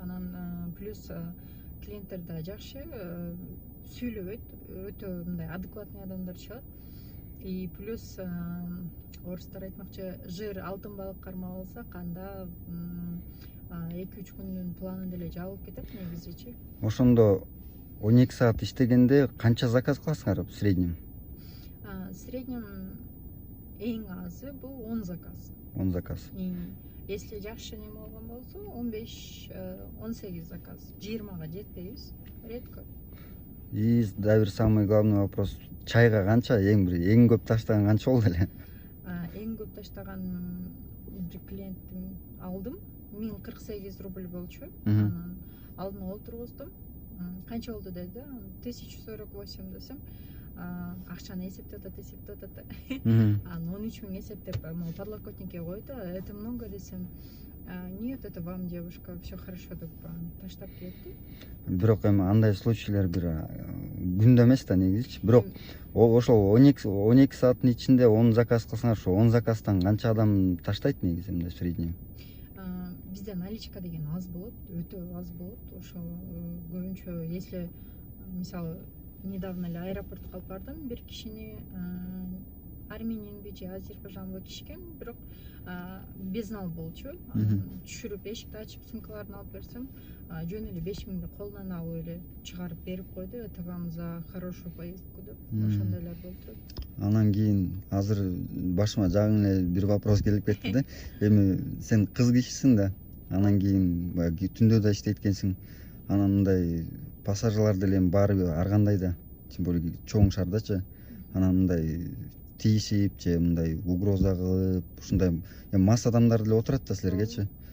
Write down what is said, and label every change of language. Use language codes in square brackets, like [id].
[ky] Анан плюс клиенттер да жакшы, сүйлөбөйт, өтө мындай адекватный адамдар чыгат. И плюс орустар айтмакчы, жыр алтын балык кармап алса канда 2-3 күндүн планы деле жабылып кетет негизичи. Ошондо 12 саат иштегенде канча заказ кыласыңар [ru] в среднем? В среднем [ky] эң азы бул 10 заказ. 10 заказ. Если жакшы неме болгон болсо 15-18 заказ. 20га жетпейбиз, редко. И да бир самый главный вопрос, чайга канча эң көп таштаган канча болду эле? Эң көп таштаган бир клиенттин алдым, 1048 рубль болчу. Анан алдына отургуздум. Канча болду деди? 1048 десем, акчаны эсептеп атат. Анан 13 000 эсептеп, могу подлокотникке койду. [ru] Это много [ky] десем. [ru] Нет, это вам, девушка, все хорошо, [ky] деп таштап кетти. Бирок эми андай случайлар бир күндө эмес да негизичи. Бирок ошол 12 сааттын ичинде 10 заказ кылсаңар, ошо 10 заказдан канча адам таштайт негизи мындай [ru] в среднем? [ky] Бизде наличка деген аз болот, өтө аз болот. Ошо көбүнчө, если мисалы недавно эле аэропортко алып бардым бир кишини, Арменияны же Азербайжанга кишкен, бирок безнал болчу. Түшүрүп эшикти ачып сумкаларын алып берсем, жөн эле 5000 колунан алып эле чыгарып берип койду. [ru] Это вам за хорошую поездку деп. [ky] Ошондойлор болду. Анан кийин азыр башыма жаңы эле бир вопрос келип кетти да. Эми сен кыз кишисиң да. Анан кийин түндө да иштейт экенсиң. Анан мындай пассажирлар деле баары ар кандай да, [ru] тем более [ky] чоң шаардачы. Анан мындай тийишип же мындай угроза кылып, ушундай мас адамдар деле отурат да силергечи.